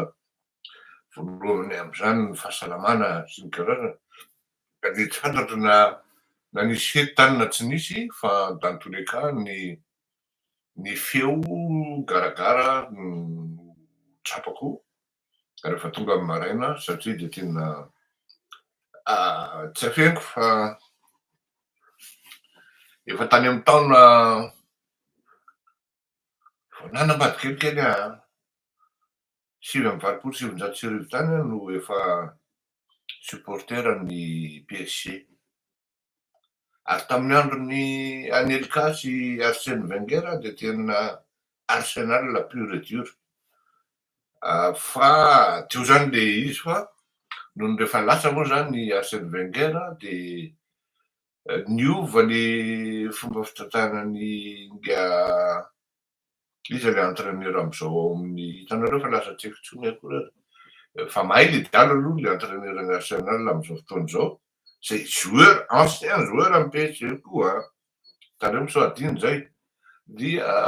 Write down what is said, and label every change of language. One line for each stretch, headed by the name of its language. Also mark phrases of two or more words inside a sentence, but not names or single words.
Malagasy: Voalohany amin'izany ny fahasalamana sy ny karazana ka de tsy fantatro na nisy fety tany na tsy nisy fa
French: dans tous les cas
Malagasy: ny feo garagara no trapako rehefa tonga amin'ny maraina satria de tena tsy afeniko fa efa tany amin'ny taona vao nanambady kelikely sivy amby valopolo sy sivinjato sy arivo tany no efa supporteran'ny PSG ary tamin'ny andron'ny Anelka sy Arsène Wenger de tena Arsenal
French: pur et dur
Malagasy: fa teo zany le izy fa nohony rehefa lasa moa zany Arsène Wenger de niova le fomba fitrantanany iza le entraîneur am'izao ao amin'ny hitanareo fa lasa tsy haiko intsony akory fa mahay le dialo aloha le entraîneur ny Arsenal am'izao fotoana izao zay
French: joueur ancien joueur
Malagasy: amin'ny PSG koa hitanareo moa sao adino zay dia